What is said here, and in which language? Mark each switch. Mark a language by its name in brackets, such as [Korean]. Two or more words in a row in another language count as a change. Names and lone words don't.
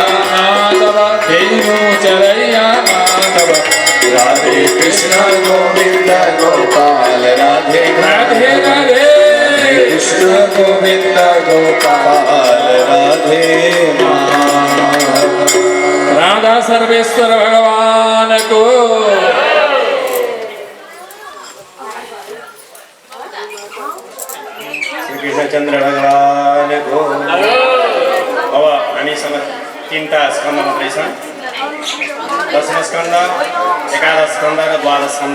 [Hindi] माधव, धेनु चरैया माधव, राधे कृष्ण गोविंद गोपाल राधे राधे राधे कृष्ण गोविंद गोपाल राधे माधव। [Nepali] राधा सर्वेश्वर भगवान को। श्रीकृष्णचन्द्र भगवानको। अब हामीसँग 3टा स्कन्ध मात्रै छन्। 10औं स्कन्ध, 11 स्कन्ध र 12 स्कन्ध।